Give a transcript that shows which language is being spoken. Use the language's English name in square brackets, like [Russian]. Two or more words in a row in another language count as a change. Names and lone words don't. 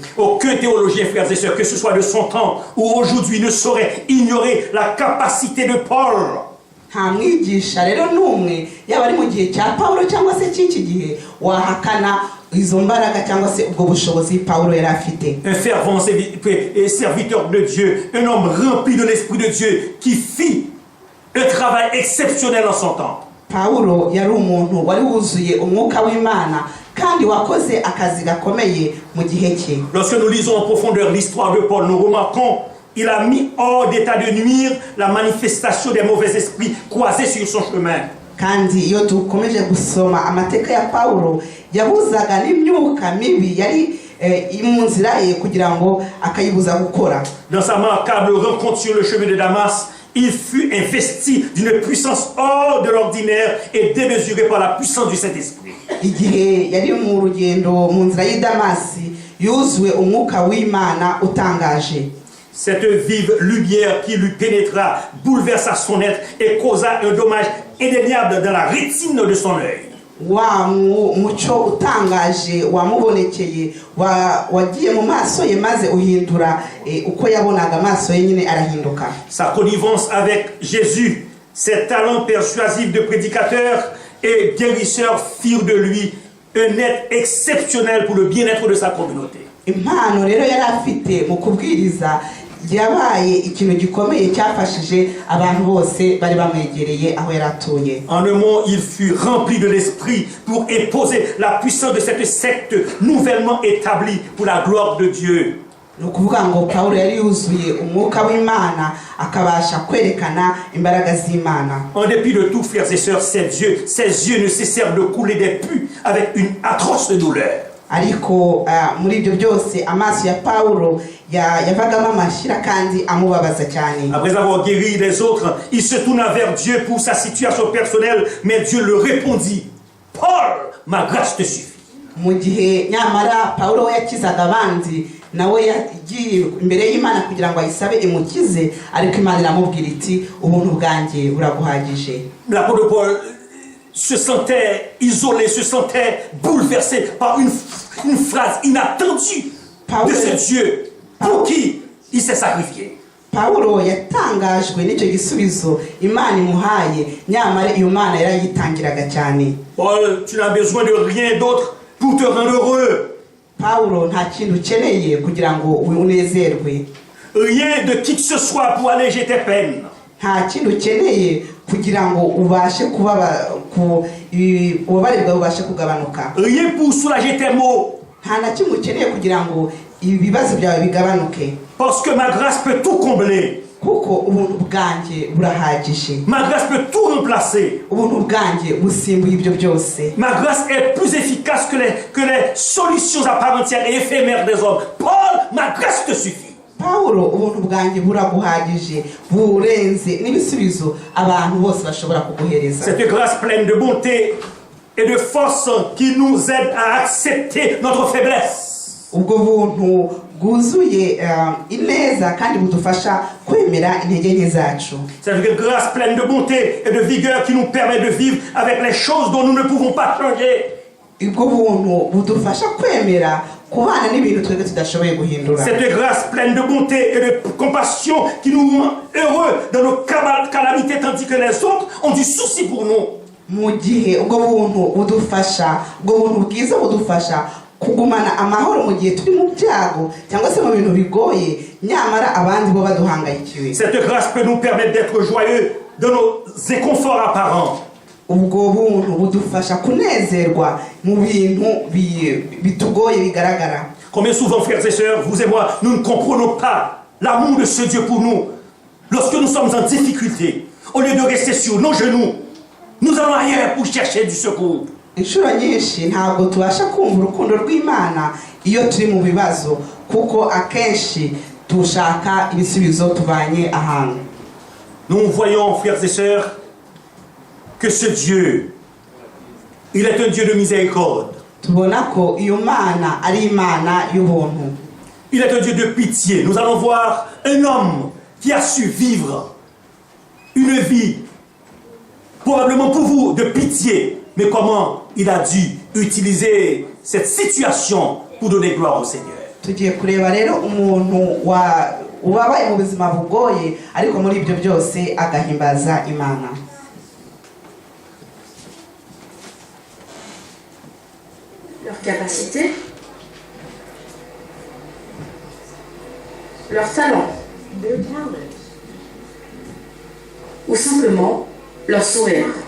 [French] Aucun théologien, frères et sœurs, que ce soit de son temps ou aujourd'hui, ne saurait ignorer la capacité de Paul. [Kinyarwanda] Nta mwigisha rero n'umwe yaba ari mu gihe cya Pawulo cyangwa se cy'iki gihe wahakana izo mbaraga cyangwa se ubwo bushobozi Pawulo yari afite. [French] Un fervent serviteur de Dieu, un homme rempli de l'Esprit de Dieu qui fit un travail exceptionnel en son temps. [Kinyarwanda] Pawulo yari umuntu wari wuzuye umwuka w'Imana kandi wakoze akazi gakomeye mu gihe cye. [French] Lorsque nous lisons en profondeur l'histoire de Paul, nous remarquons qu'il a mis hors d'état de nuire la manifestation des mauvais esprits croisés sur son chemin. [Kinyarwanda] Kandi iyo dukomeje gusoma amateka ya Pawulo yabuzaga n'imyuka mibi yari mu nzira ye kugira ngo akayibuza gukora. [French] Dans sa remarquable rencontre sur le chemin de Damas, il fut investi d'une puissance hors de l'ordinaire et démesurée par la puissance du Saint-Esprit. [Kinyarwanda] Igihe yari mu rugendo mu nzira y'i Damasi yuzuwe umwuka w'Imana utangaje. [French] Cette vive lumière qui lui pénétra bouleversa son être et causa un dommage indéniable dans la rétine de son œil. [Kinyarwanda] Wa muco utangaje wamubonekeye wagiye mu maso ye maze uhindura uko yabonaga amaso ye nyine arahinduka. [French] Sa connivence avec Jésus, ses talents persuasifs de prédicateur et guérisseur firent de lui un être exceptionnel pour le bien-être de sa communauté. [Kinyarwanda] Impano rero yari afite mu kubwiriza yabaye ikintu gikomeye cyafashije abantu bose bari bamwegereye aho yari atuye. [French] En un mot, il fut rempli de l'esprit pour imposer la puissance de cette secte nouvellement établie pour la gloire de Dieu. [Kinyarwanda] Nukuvuga ngo Pawulo yari yuzuye umwuka w'Imana akabasha kwerekana imbaraga z'Imana. [French] En dépit de tout, frères et sœurs, ses yeux ne cessèrent de couler des pluies avec une atroce douleur. [Kinyarwanda] Ariko muri ibyo byose amaso ya Pawulo yavagamo amashyira kandi amubabaza cyane. [French] Après avoir guéri les autres, il se tourna vers Dieu pour sa situation personnelle, mais Dieu le répondit: Paul, ma grâce te suffit. [Kinyarwanda] Mu gihe nyamara Pawulo yakizaga abandi nawe yagiye imbere y'Imana kugira ngo ayisabe imukize, ariko Imana iramubwira iti ubuntu bwanjye buraguhagije. [French] L'apôtre Paul se sentait isolé, se sentait bouleversé par une phrase inattendue de ce Dieu pour qui il s'est sacrifié. [Kinyarwanda] Pawulo yatangajwe n'icyo gisubizo Imana imuhaye, nyamara iyo Mana yarayitangiraga cyane. [French] Paul, tu n'as besoin de rien d'autre pour te rendre heureux. [Kinyarwanda] Pawulo nta kintu ukeneye kugira ngo unezerwe. [French] Rien de qui que ce soit pour alléger tes peines. [Kinyarwanda] Nta kintu ukeneye kugira ngo ubashe ububabare bwawe bubashe kugabanuka. [French] Rien pour soulager tes maux. [Kinyarwanda] Nta na kimwe ukeneye kugira ngo ibibazo byawe bigabanuke. [French] Parce que ma grâce peut tout combler. [Kinyarwanda] Kuko ubuntu bwanjye burahagije. [French] Ma grâce peut tout remplacer. [Kinyarwanda] Ubuntu bwanjye busimbuye ibyo byose. [French] Ma grâce est plus efficace que les solutions à part entière et éphémères des hommes. Paul, ma grâce te suffit. [Kinyarwanda] Pawulo ubuntu bwanjye buraguhagije burenze n'ibisubizo abantu bose bashobora kuguhereza. [French] Cette grâce pleine de bonté et de force qui nous aide à accepter notre faiblesse. [Kinyarwanda] Ubwo buntu bwuzuye ineza kandi budufasha kwemera intege nke zacu. [French] Cette grâce pleine de bonté et de vigueur qui nous permet de vivre avec les choses dont nous ne pouvons pas changer. [Kinyarwanda] ubwo buntu budufasha kwemera kubana n'ibintu twebwe tudashoboye guhindura. [French] Cette grâce pleine de bonté et de compassion qui nous rend heureux dans nos calamités tandis que les autres ont du souci pour nous. [Kinyarwanda] Mu gihe ubwo buntu budufasha, ubwo buntu bwiza budufasha kugumana amahoro mu gihe turi mu byago cyangwa se mu bintu bigoye, nyamara abandi bo baduhangayikiwe. [French] Cette grâce peut nous permettre d'être joyeux de nos inconforts apparents. [Kinyarwanda] Ubwo buntu budufasha kunezerwa mu bintu bitugoye bigaragara. [French] Combien souvent, frères et sœurs, vous et moi, nous ne comprenons pas l'amour de ce Dieu pour nous. Lorsque nous sommes en difficulté, au lieu de rester sur nos genoux, nous allons ailleurs pour chercher du secours. [Kinyarwanda] Inshuro nyinshi ntabwo tubasha kumva urukundo rw'Imana iyo turi mu bibazo, kuko akenshi dushaka ibisubizo tubanye ahantu. [French] Nous voyons, frères et sœurs, que ce Dieu, il est un Dieu de miséricorde. [Kinyarwanda] Tubona ko iyo Mana ari Imana y'ubuntu. [French] Il est un Dieu de pitié. Nous allons voir un homme qui a su vivre une vie, probablement pour vous, de pitié, mais comment il a dû utiliser cette situation pour donner gloire au Seigneur. [Kinyarwanda] Tugiye kureba rero umuntu ubabaye mu buzima bugoye, ariko muri ibyo byose agahimbaza Imana. [French] Leur capacité, leur talent, ou simplement leur sourire.